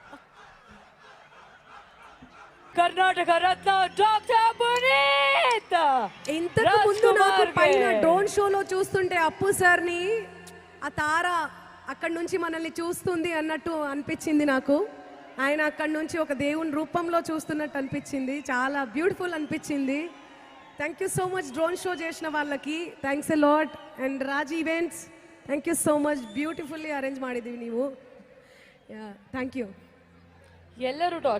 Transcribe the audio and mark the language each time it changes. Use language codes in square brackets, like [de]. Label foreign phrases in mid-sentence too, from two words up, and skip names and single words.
[kn] ಕರ್ನಾಟಕ ರತ್ನ ಡಾಕ್ಟರ್ ಪುನೀತ್ [te] ఇంతకు ముందు నాకు పైన డ్రోన్ షోలో చూస్తుంటే అప్పు సార్ని ఆ తార అక్కడి నుంచి మనల్ని చూస్తుంది అన్నట్టు అనిపించింది నాకు. ఆయన అక్కడి నుంచి ఒక దేవుని రూపంలో చూస్తున్నట్టు అనిపించింది. చాలా బ్యూటిఫుల్ అనిపించింది. [en] thank you so much [te] డ్రోన్ షో చేసిన వాళ్ళకి. [en] Thanks a lot. And Raj Events thank you so much. beautifully arrange [kn] ಮಾಡಿದ್ದೀವಿ ನೀವು. [en] thank you. [kn] ಎಲ್ಲರೂ ಟಾಕ್ಸ್